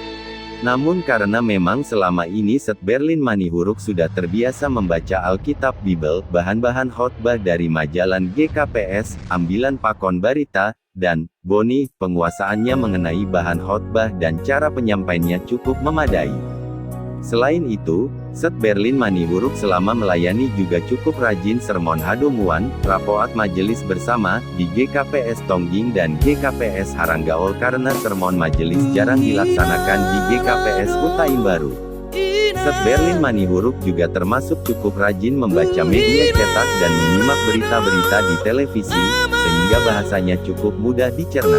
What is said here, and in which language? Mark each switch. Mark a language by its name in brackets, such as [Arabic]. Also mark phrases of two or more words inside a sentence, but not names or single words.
[Indonesian] Namun karena memang selama ini Set Berlin Manihuruk sudah terbiasa membaca Alkitab Bible, bahan-bahan khotbah dari majalah GKPS, Ambilan Pakon Barita, dan Boni, penguasaannya mengenai bahan khotbah dan cara penyampaiannya cukup memadai. Selain itu, Set Berlin Manihuruk selama melayani juga cukup rajin [Batak Simalungun] sermon hadomuan, [Indonesian] rapoat majelis bersama, di GKPS Tongging dan GKPS Haranggaol karena sermon majelis jarang dilaksanakan di GKPS Hutaimbaru. Set Berlin Manihuruk juga termasuk cukup rajin membaca media cetak dan menyimak berita-berita di televisi, sehingga bahasanya cukup mudah dicerna.